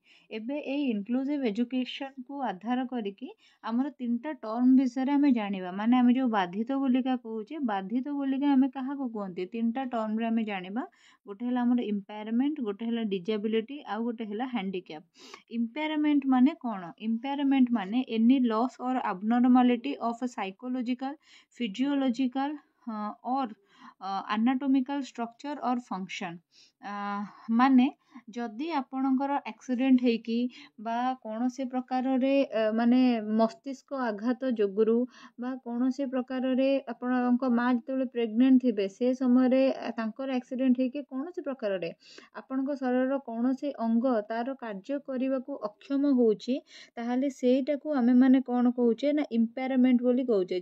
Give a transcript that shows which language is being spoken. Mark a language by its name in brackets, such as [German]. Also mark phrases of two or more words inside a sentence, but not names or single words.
[Odia] ଏବେ ଏଇ [English] inclusive education [Odia] ଆଧାର କରିକି ଆମର 3ଟା ଟର୍ମ ବିଷୟରେ ଆମେ ଜାଣିବା। ମାନେ ଆମେ ଯେଉଁ ବାଧିତ ବୋଲିକା କହୁଛେ ବାଧିତ ବୋଲିକା ଆମେ କାହାକୁ କୁହନ୍ତି 3ଟା ଟର୍ମରେ ଆମେ ଜାଣିବା। ଗୋଟେ ହେଲା ଆମର ଇମ୍ପାୟାରମେଣ୍ଟ, ଗୋଟେ ହେଲା ଡିଜାବିଲିଟି ଆଉ ଗୋଟେ ହେଲା ହ୍ୟାଣ୍ଡିକ୍ୟାପ୍। [English] ଇମ୍ପାୟାରମେଣ୍ଟ [Odia] ମାନେ କ'ଣ? [English] ଇମ୍ପାୟାରମେଣ୍ଟ ମାନେ any loss or abnormality of a psychological, physiological or anatomical structure or function। [Odia] ମାନେ ଯଦି ଆପଣଙ୍କର ଆକ୍ସିଡେଣ୍ଟ ହେଇକି ବା କୌଣସି ପ୍ରକାରରେ ମାନେ ମସ୍ତିଷ୍କ ଆଘାତ ଯୋଗୁରୁ ବା କୌଣସି ପ୍ରକାରରେ ଆପଣଙ୍କ ମା ଯେତେବେଳେ ପ୍ରେଗନେଣ୍ଟ ଥିବେ ସେ ସମୟରେ ତାଙ୍କର ଆକ୍ସିଡେଣ୍ଟ ହେଇକି କୌଣସି ପ୍ରକାରରେ ଆପଣଙ୍କ ଶରୀରର କୌଣସି ଅଙ୍ଗ ତାର କାର୍ଯ୍ୟ କରିବାକୁ ଅକ୍ଷମ ହେଉଛି ତାହେଲେ ସେଇଟାକୁ ଆମେମାନେ କ'ଣ କହୁଛେ ନା ଇମ୍ପାୟାରମେଣ୍ଟ ବୋଲି କହୁଛେ।